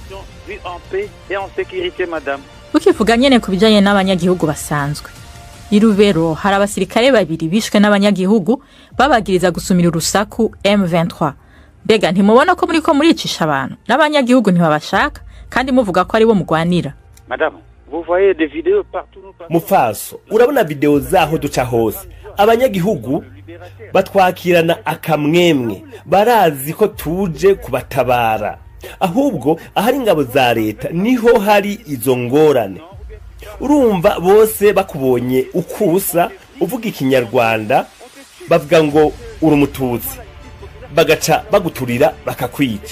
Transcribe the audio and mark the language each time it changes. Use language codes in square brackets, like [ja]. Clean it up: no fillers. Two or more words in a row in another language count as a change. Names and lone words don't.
[rn] Ukivuga nyene kubijanye n'abanyagihugu basanzwe. Irubero hari abasirikare babiri bishwe n'abanyagihugu babagiriza gusumira urusaku M23. Bega ntimubona ko muricisha abantu n'abanyagihugu ntibabashaka kandi muvuga ko ari bo mugwanira. [fr] Madame, vous voyez des vidéos partout. [rn] Mufaso, urabona video zaho duca hose. Abanyagihugu batwakirana akamwemwe, barazi ko tuje kubatabara. Ahubwo ahari ingabo za leta niho hari izo ngorane. Urumva bose bakubonye ukusa uvuga ikinyarwanda bavuga ngo uri umututsi, bagaca baguturira bakakwica.